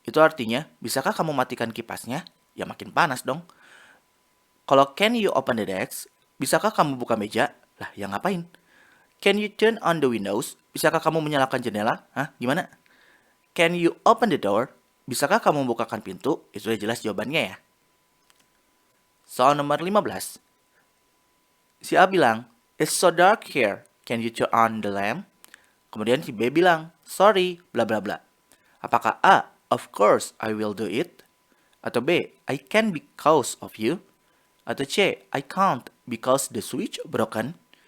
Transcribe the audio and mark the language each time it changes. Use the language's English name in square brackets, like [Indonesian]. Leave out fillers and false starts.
[Indonesian] Itu artinya, bisakah kamu matikan kipasnya? Ya makin panas dong. Kalau [English] can you open the desk? [Indonesian] Bisakah kamu buka meja? Lah, ya ngapain? [English] Can you turn on the windows? [Indonesian] Bisakah kamu menyalakan jendela? Hah, gimana? [English] Can you open the door? [Indonesian] Bisakah kamu membukakan pintu? Itu sudah jelas jawabannya ya. Soal nomor 15. Si A bilang, [English] it's so dark here. Can you turn on the lamp? [Indonesian] Kemudian si B bilang, [English] sorry, bla bla bla. [Indonesian] Apakah A, [English] of course I will do it? [Indonesian] Atau B, [English] I can because of you? [Indonesian] Atau C, [English] I can't because the switch broken?